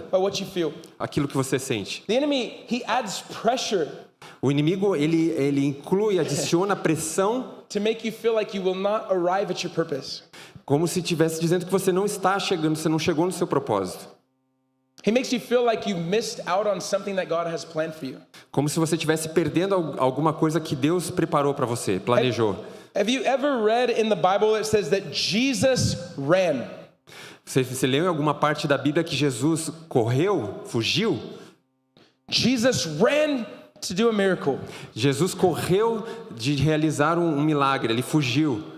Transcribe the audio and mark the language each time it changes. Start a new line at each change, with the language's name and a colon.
English: by what you feel.
Portuguese: aquilo que você sente.
English: The enemy, he adds pressure
Portuguese: O inimigo, ele inclui, adiciona pressão,
English: to make you feel like you will not arrive at your purpose.
Portuguese: como se estivesse dizendo que você não está chegando, você não chegou no seu propósito.
English: He makes you feel like you missed out on something that God has planned for you.
Portuguese: Como se você estivesse perdendo alguma coisa que Deus preparou para você, planejou.
English: Have you ever read in the Bible it says that Jesus ran?
Portuguese: Você leu em alguma parte da Bíblia que Jesus correu, fugiu?
English: Jesus ran to do a miracle.
Portuguese: Jesus correu de realizar um milagre, ele fugiu.